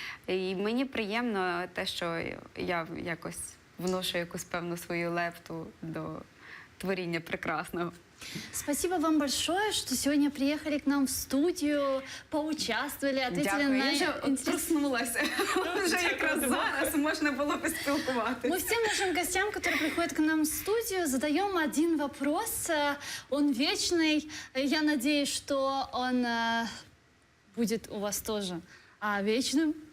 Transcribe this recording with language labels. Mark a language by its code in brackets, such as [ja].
[uk] І мені приємно те, що я якось вношу якусь певну свою лепту до творения прекрасного. [ru] Спасибо вам большое, что сегодня приехали к нам в студию, поучаствовали, ответили [uk] Дякую. [ru] на [uk] Я вже проснулася. Вже якраз зараз можна було поспілкуватися. [ru] Мы всем нашим гостям, которые приходят к нам в студию, задаем один вопрос. Он вечный. Я надеюсь, что он будет у вас тоже вечным.